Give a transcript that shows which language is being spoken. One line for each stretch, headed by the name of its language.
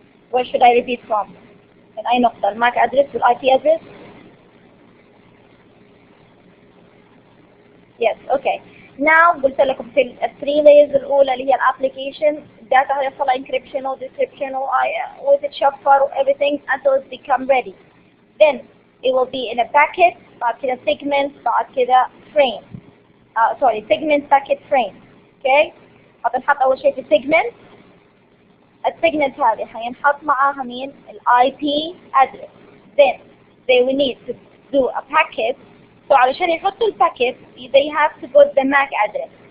English: Where should I repeat from?
Arabic: من أي نقطة؟
English: الماك address وال IP address؟ Yes, okay.
Arabic: Now قلت لكم في ال 3 layers الأولى اللي هي الابلكيشن الداتا هيحصل encryption و decryption وتتشفر و
English: everything until it become ready. Then it will be in a packet,
Arabic: بعد كده
English: segment، بعد كده frame. Segment packet frame. Okay?
Arabic: هتنحط أول شيء في segment. السيجمنت هذه هينحط معاها مين؟ ال IP address.
English: Then they will need to do a packet. So
Arabic: علشان يحطوا الباكيت
English: they have to put the MAC address.